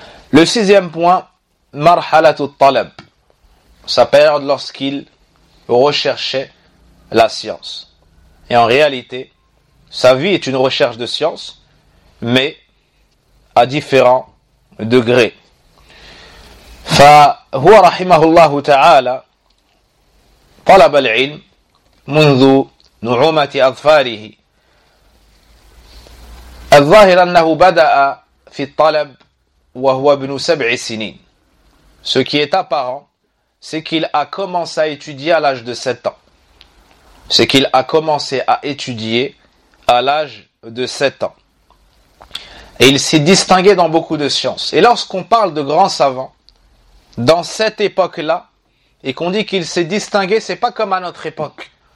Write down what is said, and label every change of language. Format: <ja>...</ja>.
<fr>Le sixième point,</fr> <ar>marhalatu talab,</ar> <fr>sa période lorsqu'il recherchait la science. Et en réalité, sa vie est une recherche de science, mais à différents degrés.</fr> <ar>فهو رحمه الله تعالى طلب العلم منذ نعومة أظفاره الظاهر أنه بدأ في الطلب وهو ابن سبع سنين.</ar> <fr>Ce qui est apparent, c'est qu'il a commencé à étudier à l'âge de 7 ans. C'est qu'il a commencé à étudier à l'âge de 7 ans. Et il s'est distingué dans beaucoup de sciences. Et lorsqu'on parle de grands savants, dans cette époque-là, et qu'on dit qu'il s'est distingué, c'est pas comme à notre époque.</fr>